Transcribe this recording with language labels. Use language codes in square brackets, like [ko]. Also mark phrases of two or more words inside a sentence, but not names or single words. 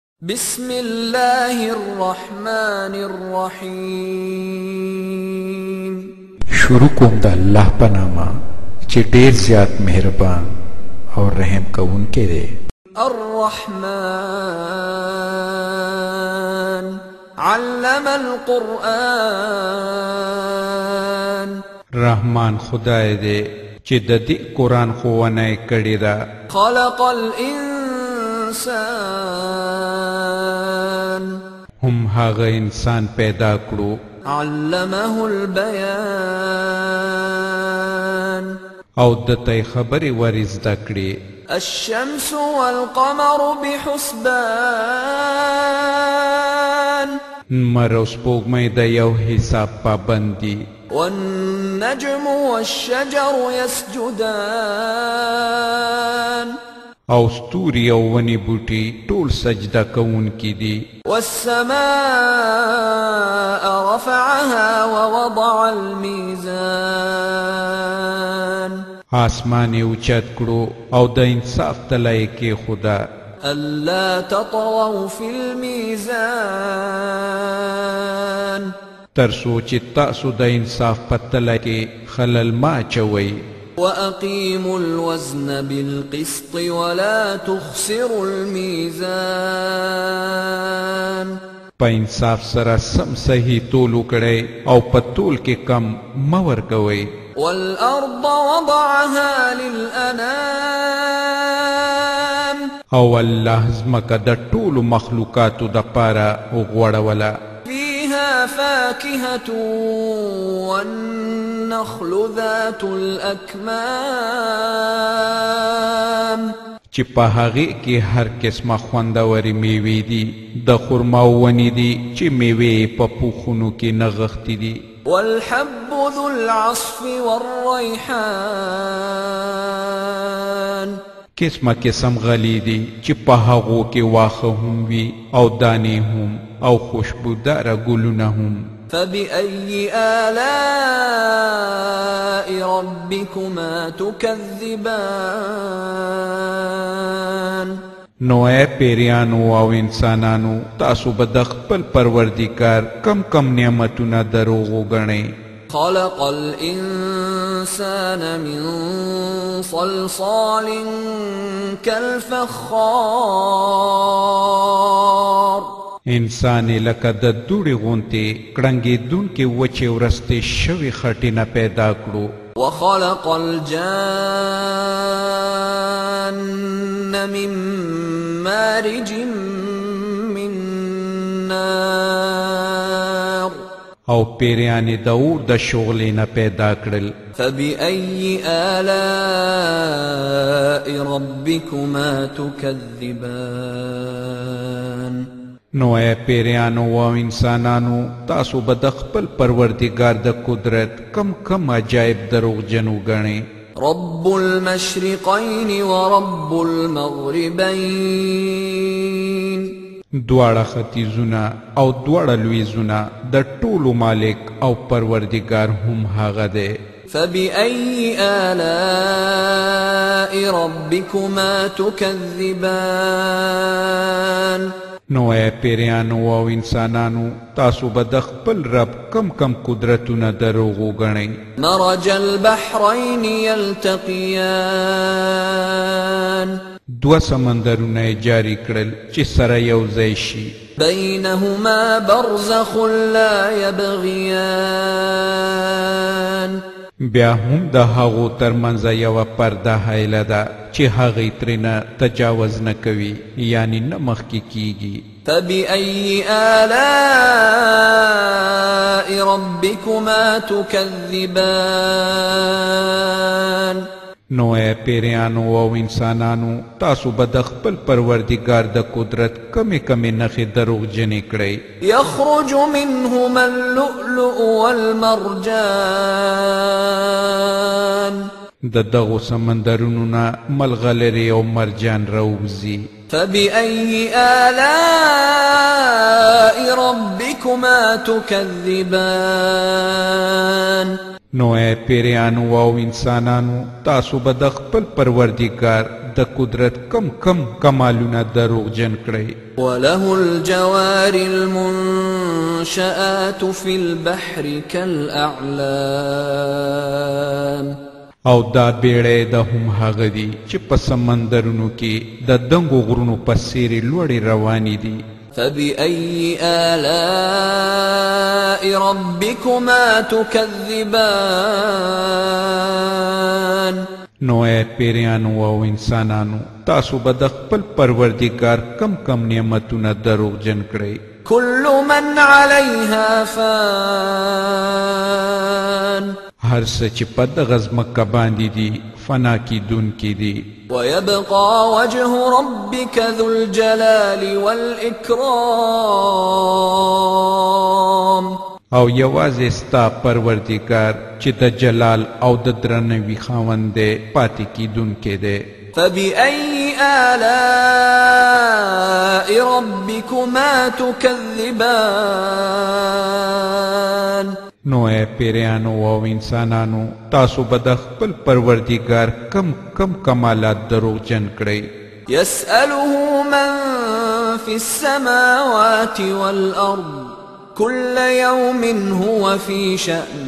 [ar] بسم الله الرحمن الرحيم [ps] شروع کوم د الله په نامه چې ډېر زیات مهربان او رحم کوونکی دی. [ar] الرحمن علم القرآن [ps] رحمان خدای دی چې د دې قرآن ښوونه کړې ده. [ar] خلق الإنسان [ps] هم هغه انسان پیدا کړو [ar] علمه البيان [ps] او دته خبرې ور زده کړې. [ar] الشمس والقمر بحسبان [ps] لمر او سپوږمۍ د یو حساب پابند دي. [ar] والنجم والشجر يسجدان [ps] او ستوري او ونې بوټي ټول سجده کوونکي دي. [ar] والسماء رفعها ووضع الميزان [ps] آسمان یې اوچت کړو او د انصاف تله یې کېښوده. [ar] ألا تطغوا في الميزان [ps] تر څو چې تاسو د انصاف په تله کې خلل مه اچوئ. [ar] وأقيموا الوزن بالقسط ولا تخسروا الميزان [ps] په انصاف سره سم صحیح تول وکړئ او په تول کې کم مه ورکوئ. [ar] والأرض وضعها للأنام [ps] او الله ځمکه د ټولو مخلوقاتو دپاره وغوړوله. [ar] فيها فاكهة والنخل ذات الأكمام [ps] چې په هغې کې هر قسمه خوندورې میوې دي. د خرماو ونې دي چې میوې په پوښونو کې نغښتې دي. [ar] والحب ذو العصف والريحان [ps] قسمه قسم غلې دي چې په هغو کې واښه هم وي او دانې هم او خوشبوداره ګلونه هم. [ar] فبأي آلاء ربكما تكذبان [ps] نو اے پیریانو او انسانانو تاسو به د خپل پروردګار کم کم نعمتونه دروغ وګڼئ. [ar] خلق الإنسان من صلصال كالفخار [ps] انسان لکه د دوړې غونتې کړنګېدونکې وچې ورستې شوې خټې نه پیدا کړو. [ar] وخلق الجان من مارج من نار [ps] او پیریانې د اور د شغلې نه پیدا کړل. [ar] فبأي آلاء ربكما تكذبان [ps] نو اے پیریانو او انسانانو تاسو به د خپل پروردګار د قدرت کم کم عجایب دروغجن وګڼئ. [ar] رب المشرقين ورب المغربين [ps] دواړه ختیځونه او دواړه لویځونه د ټولو مالک او پروردګار هم هغه دی. [ar] فبأي آلاء ربكما تكذبان [ps] نو اے پیریانو او انسانانو تاسو به د خپل رب کم کم قدرتونه دروغ وګڼئ. [ar] مرج البحرين يلتقيان [ps] دوه سمندرونه جاری کړل چې سره یو ځای شي. [ar] بينهما برزخ لا يبغيان [ps] بیا هم د هغو ترمنځ یوه پرده حایله ده چې هغې ترېنه تجاوز نه کوي یعنی نه مخکې کیږي. [ar] فبأي آلاء ربكما تكذبان [ps] نو اے پیریانو او انسانانو تاسو به د خپل پروردګار د قدرت کمې کمې نښې دروغجنې کړئ. [ar] يخرج منهما اللؤلؤ والمرجان [ps] د دغو سمندرونو نه ملغلرې او مرجان راوځي. [ar] فبأي آلاء ربكما تكذبان [ps] نو اے پیریانو او انسانانو تاسو به د خپل پروردګار د قدرت کم کمالونه دروغجن کړئ. [ar] وله الجوار المنشآت في البحر كالأعلام [ps] او دا بیړۍ د هم هغه دي چې په سمندرونو کې د دنګو غرونو په څېرې لوړې روانې دي. [ar] فبأي آلاء ربكما تكذبان [ps] نو اے پیریانو او انسانانو تاسو به د خپل پروردګار کم نعمتونه دروغجن کړئ. [ar] كل من عليها فان [ps] هر څه چې په دغه ځمکه باندې دي فنا کیدونکي دي. [ar] ويبقى وجه ربك ذو الجلال والإكرام [ps] او یوازې ستا پروردګار چې د جلال او د درنوي خاوند دی پاتې کیدونکی دی. [ar] فبأي آلاء ربكما تكذبان [ps] نو اے پیریانو او انسانانو تاسو به د خپل پروردګار کم کمالات دروغجن کړئ. [ar] يسأله من في السماوات والأرض كل يوم هو في شأن